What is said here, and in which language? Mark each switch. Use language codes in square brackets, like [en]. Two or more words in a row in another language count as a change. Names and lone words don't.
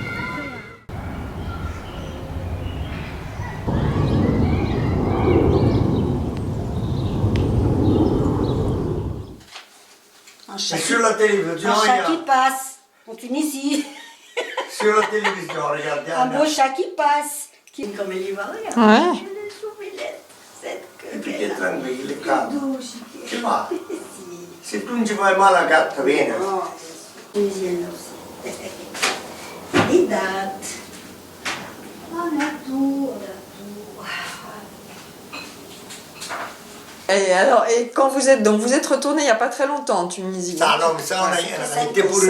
[fr] Sur la télévision, Un chat qui regarde. passe en Tunisie. Sur la télévision, regarde. Un beau chat qui passe. Comme elle y va, regarde. Ouais. Elle est soupilette. Cette Et puis queue. t'es tranquille, le calme. Douce. Tu vois, [it] si tu non ci fai male a gatta, vieni. [fr] Oh, tunisienne aussi. Les dates. On a tout, on a tout. Et quand vous êtes retourné il n'y a pas très longtemps en Tunisie. Ah non, mais ça, on a été pour